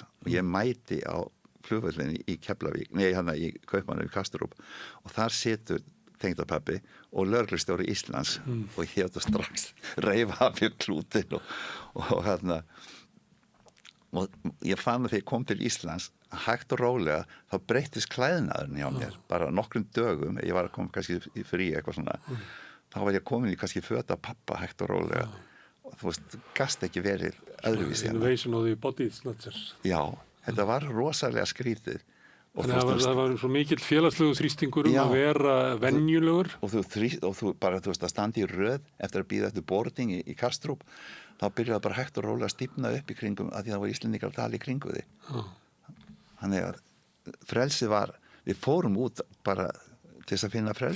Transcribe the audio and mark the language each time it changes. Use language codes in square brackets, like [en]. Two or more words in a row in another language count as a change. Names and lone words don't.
[is] Og ég mæti á flugvellinni í Keflavík, í Kaupmannahöfn í Kastrup og þar situr tengdapabbi og lögreglustjóri Íslands og ég hefði strax reifa af mér klútin og ég fann að þegar ég kom til Íslands hægt og rólega, þá breyttist klæðnaðurinn hjá mér, bara nokkrum dögum ég var að koma kannski í frí eitthvað svona þá var ég komin í kannski föt af pappa hægt og rólega og þú veist, gast ekki verið öðruvísi [en] Innovation of the body snatchers. [is] Já, þetta var rosalega skrítið Þannig að það var svo mikill félagslegu þrýstingur að vera venjulegur og þú bara, þú veist, að standa í röð eftir að bíða eftir boarding í Kastrup þá byrjaði bara hægt og rólega að stífna upp í kringum að því það var Íslendingar að tala í kringu því þannig að frelsið var við fórum út bara til þess að finna frelsið